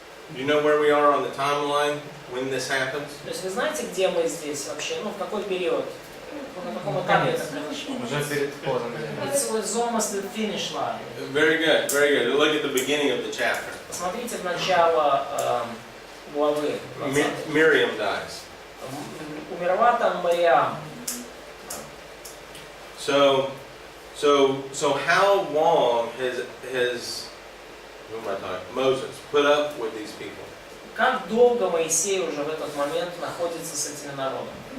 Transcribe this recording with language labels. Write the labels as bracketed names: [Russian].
[English] Do you know where we are on the timeline when this happens? [Russian] То есть вы знаете, где мы здесь вообще? В какой период? На каком этапе это произошло? Уже перед входом. [English] It's almost the finish line. Very good, very good. Look at the beginning of the chapter. [Russian] Посмотрите в начало главы. [English] Miriam dies. [Russian] Умерла там Мариам. [English] So how long has who am I talking? Moses put up with these people? [Russian] Как долго Моисей уже в этот момент находится с этими народами?